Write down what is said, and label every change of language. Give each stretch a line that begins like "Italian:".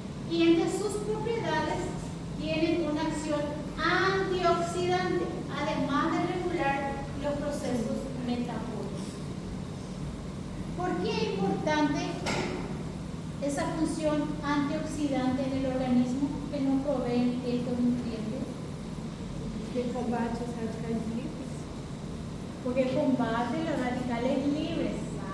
Spanish: Y entre sus propiedades tienen una acción antioxidante, además de regular los procesos metabólicos. ¿Por qué es importante esa función antioxidante en el organismo que nos proveen estos nutrientes?
Portuguese: Que combate os radicais livres.
Spanish: Porque combate los radicales libres.